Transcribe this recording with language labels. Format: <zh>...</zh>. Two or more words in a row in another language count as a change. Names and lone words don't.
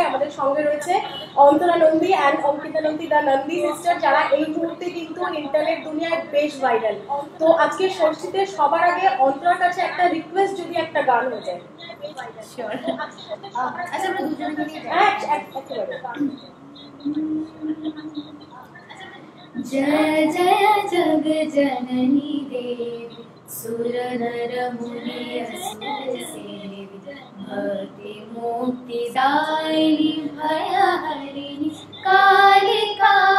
<bn>আমাদের সঙ্গে রয়েছে অন্তরা নন্দী অ্যান্ড অঙ্কিতা নন্দী, দ্য নন্দী সিস্টার, যারা এই মুহূর্তে কিন্তু ইন্টারনেট দুনিয়ায় বেশ ভাইরাল। তো আজকে ষষ্ঠীতে সবার আগে অন্তরার কাছে একটা রিকোয়েস্ট, যদি একটা গান হয়ে যায়। আচ্ছা আমরা দুজনে মিলে একেবারে</bn> <hi>जय जय जग जननी देवी सुर नर मुनि असुर सेवी भक्ति मुक्ति दायिनी भय हरिणी कालिका</hi>